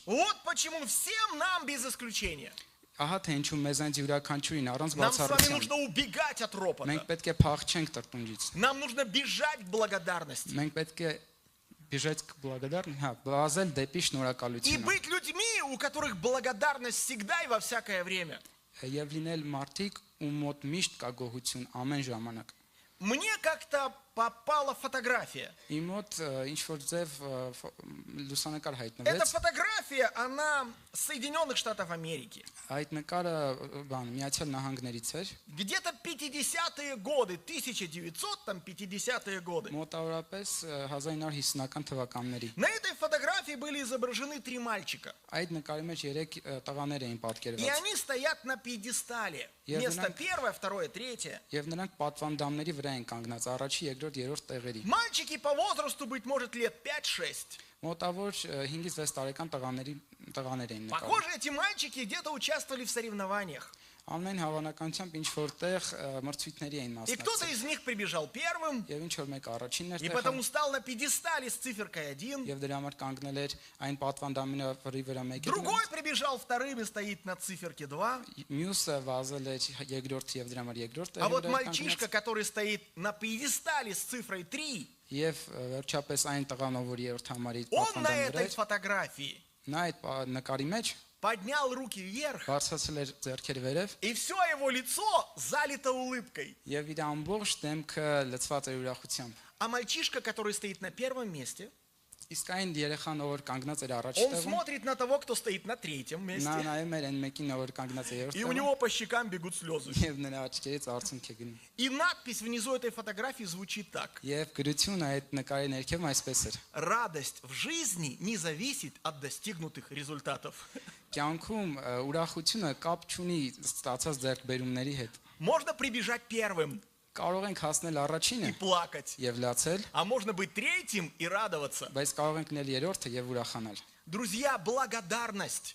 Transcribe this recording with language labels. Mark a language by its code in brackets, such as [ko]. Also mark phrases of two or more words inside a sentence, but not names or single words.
[ru] Вот почему всем нам без исключения [hy] Ահա թե ինչու մեզ այնց յուրաքանչյուրին առանց [ru] нам с вами [hy] բացառության [ru] нужно убегать от ропота. [hy] մենք պետք է փախչենք տրտունջից։ [ru] Нам нужно бежать к благодарности. [hy] Մենք պետք է բիժեց благодарն, բազել դեպի [ru] И [hy] շնորհակալությունը [ru] быть людьми, у которых благодарность всегда и во всякое время. [hy] եւ լինել մարդիկ, ում մոտ միշտ կա գոհություն ամեն ժամանակ։ [ru] Мне как-то попала фотография. [hy] Իմ մոտ ինչ որ ձև լուսանկար [ru] Эта [hy] հայտնվեց։ [ru] фотография, она с Соединенных Штатов Америки. [hy] Այդ նկարը Միացյալ Նահանգներից էր։ [ru] Где-то 50-е годы, 1950-е годы. [hy] Մոտավորապես 1950-ական թվականների։ [ru] На этой фотографии были изображены 3 мальчика. [hy] Այդ նկարի մեջ 3 տղաներ էին [ru] И [hy] պատկերված։ [ru] они стоят на пьедестале. Я Место знаю. первое, второе, третье. [hy] Եվ նրանք պատվանդամների վրա են կանգնած առաջի, երկրորդ, երրորդ տեղերի։ [ru] Мальчики по возрасту, быть может, лет 5-6. [hy] Մոտավոր 5-ից 6 տարեկան տղաներ էին նկարում։ [ru] Похоже, эти мальчики где-то участвовали в соревнованиях. [hy] Ամեն հավանականությամբ ինչ որտեղ մրցույթների էին [ru] И кто-то [hy] մասնակցել։ [ru] из них прибежал первым, [hy] Եվ ինչ որ մեկ առաջինն էր [ru] и [hy] տեղում, [ru] потому стал на пьедестале с циферкой 1. [hy] եւ дրա համար կանգնել էր այն պատվանդամի վրա մեկ էր։ [ru] Другой прибежал вторым и стоит на циферке 2. [hy] Մյուսը վազել էր երկրորդ եւ դրա համար երկրորդ [ru] А вот [hy] տեղում էր [ru] мальчишка, [hy] կանգնած։ [ru] который стоит на пьедестале с цифрой 3, [hy] Եվ վերջապես այն տղան, ով որ երրորդ համարի [ru] он на [hy] պատվանդամի վրա [ru] этой [hy] էր, [ru] фотографии [hy] նա այդ նկարի մեջ [ru] поднял руки вверх, [hy] բարձրացել էր ձեռքերը վերև [ru] и все его лицо залито улыбкой. [hy] եւ իր ամբողջ դեմքը լցված էր ուրախությամբ։ [ru] А мальчишка, который стоит на первом месте, [hy] Իսկ այն երեխան, ով որ կանգնած էր առաջ [ru] он [hy] տեղում, [ru] смотрит на того, кто стоит на третьем [hy] նա [ru] месте, [hy] նայում էր այն մեկին, ով որ կանգնած էր [ru] и у [hy] երրորդ [ru] него по щекам бегут слезы. [hy] եւ նրա աչքերից արցունք է գնում։ [ru] И надпись внизу этой фотографии звучит так: [hy] Եվ գրությունը այդ նկարի ներքևում այսպես էր. [ru] радость в жизни не зависит от достигнутых результатов. [hy] Կյանքում ուրախությունը կապ չունի ստացած ձեռքբերումների հետ։ [ru] Можно прибежать первым [hy] Կարող ենք հասնել [ru] и [hy] առաջինը [ru] плакать, [hy] եւ լացել, [ru] а можно быть третьим и радоваться. [hy] բայց կարող ենք լինել երրորդը եւ ուրախանալ։ [ru] Друзья, благодарность,